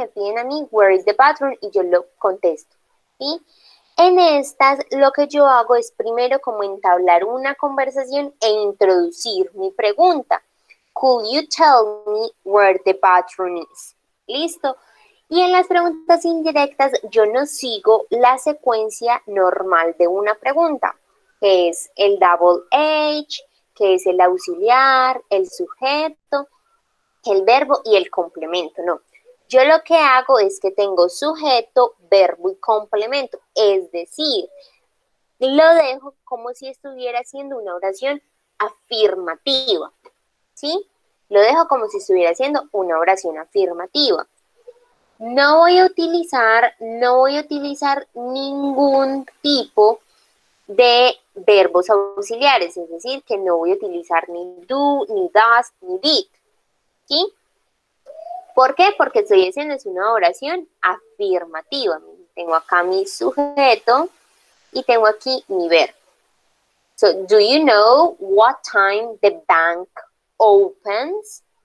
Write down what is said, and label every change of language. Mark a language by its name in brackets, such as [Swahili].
[Spanish] Me piden a mí, [English] where is the bathroom? [Spanish] Y yo lo contesto, ¿sí? En estas, lo que yo hago es primero como entablar una conversación e introducir mi pregunta. [English] Could you tell me where the bathroom is? [Spanish] ¿Listo? Y en las preguntas indirectas yo no sigo la secuencia normal de una pregunta, que es el double H, que es el auxiliar, el sujeto, el verbo y el complemento, no. Yo lo que hago es que tengo sujeto, verbo y complemento, es decir, lo dejo como si estuviera haciendo una oración afirmativa, ¿sí? Lo dejo como si estuviera haciendo una oración afirmativa. No voy a utilizar ningún tipo de verbos auxiliares, es decir, que no voy a utilizar ni do, ni does, ni did, ¿sí? ¿Por qué? Porque estoy haciendo una oración afirmativa. Tengo acá mi sujeto y tengo aquí mi verbo. [English] So, do you know what time the bank opens?